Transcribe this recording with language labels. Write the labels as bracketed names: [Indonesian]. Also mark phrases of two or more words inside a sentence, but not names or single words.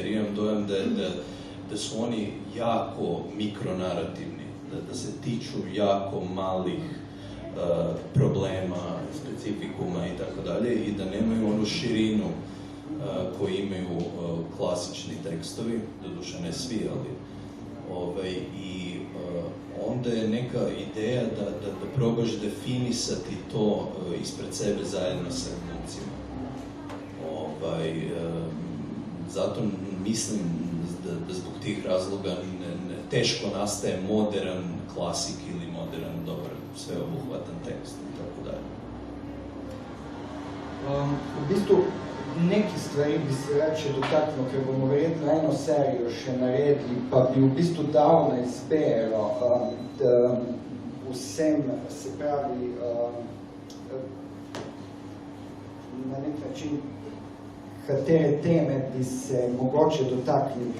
[Bosnian] imam dojam da su oni jako mikronarativni, da se tiču jako malih problema, specifikuma i tako dalje i da nemaju onu širinu koji imaju klasični tekstovi, doduše ne svi, ali i onda je neka ideja da probaš definisati to ispred sebe zajedno sa glumcima. Zato mislim da zbog tih razloga teško nastaje modern klasik ili modern dobar sveobuhvatan tekst i tako dalje. [Slovenian] V bistvu neki stvari bi se rače dotaknil, ker bomo verjetno eno serijo še naredili, pa bi v bistvu dal na izbero vsem, se pravi, na nek način, katere teme bi se mogoče dotaknili.